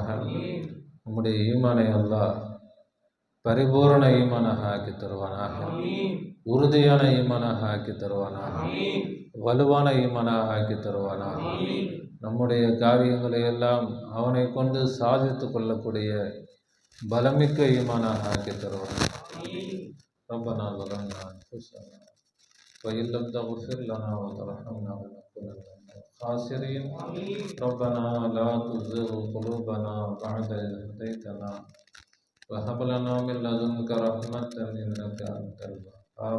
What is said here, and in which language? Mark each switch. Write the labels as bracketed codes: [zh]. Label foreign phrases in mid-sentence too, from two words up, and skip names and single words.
[ta] நம்முடைய ஈமானை அல்லாஹ் பரிபூரண ஈமானாக ஆக்கி தருவானாக, உறுதியான ஈமானாக ஆக்கி தருவானாக, வலுவான ஈமானாக ஆக்கி தருவானாக. நம்முடைய காரியங்களை எல்லாம் அவனை கொண்டு சாதித்து கொள்ளக்கூடிய பலமிக்க ஈமானாக ஆக்கி தருவானாக. [ar] ரப்பனா ظلمنا أنفسنا وإن لم تغفر لنا وترحمنا لنكونن من الخاسرين. ربنا لا تزغ قلوبنا بعد إذ هديتنا وهب لنا من لدنك رحمة إنك أنت الوهاب.